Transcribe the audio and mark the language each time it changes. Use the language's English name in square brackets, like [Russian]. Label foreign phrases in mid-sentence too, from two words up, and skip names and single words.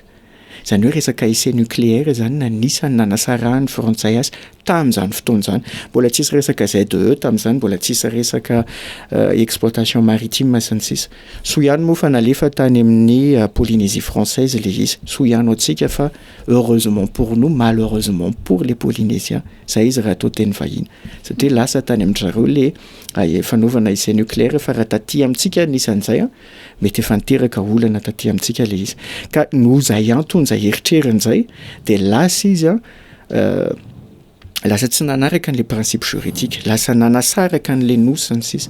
[Malagasy] Izany hoe resaka [French] essai nucléaire [Malagasy] zany nanisany nanasarahany frantsay azy tamin'izany fotoana izany. Mbola tsisy resaka ZE tamin'izany, mbola tsisy resaka [French] exploitation maritime [Malagasy] sy ny sisa. So ihany moa fa nalefa tany amin'ny Polynésie française le izy. So ihany antsika fa [French] heureusement pour nous, malheureusement pour les Polynésiens. [Malagasy] Zay izy raha atao teny vahiny. Satria lasa tany amin'izareo le fanaovana [French] essai nucléaire [Malagasy] fa raha taty amintsika nisan'izay mety efa niteraka olana taty amintsika le izy. Ka no zay antony zay eritrerin'izay dia lasa izy lasa tsy nanaraka an'ilay [French] principe juridique, [Malagasy] lasa nanasaraka an'ilay nosy ny sisa.